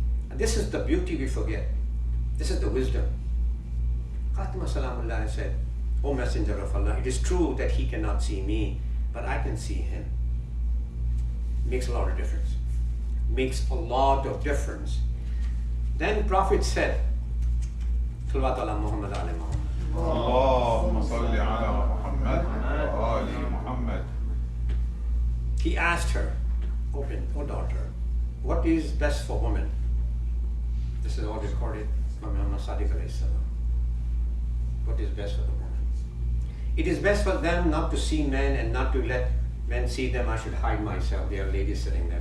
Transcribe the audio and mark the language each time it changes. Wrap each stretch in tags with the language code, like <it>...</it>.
<en>And this is the beauty we forget. This is the wisdom. Fatima salamullah said, O Messenger of Allah, it is true that he cannot see me, but I can see him. Makes a lot of difference. Makes a lot of difference. Then Prophet said, Salawat ala Muhammad ala Muhammad.</en> <ar>اللهم صل على محمد وآل محمد.</ar> <en>He asked her, O daughter, what is best for women? This is all recorded from Muhammad Sadiq alayhi salam. What is best for the woman? It is best for them not to see men and not to let men see them. I should hide myself. There are ladies sitting there.</en>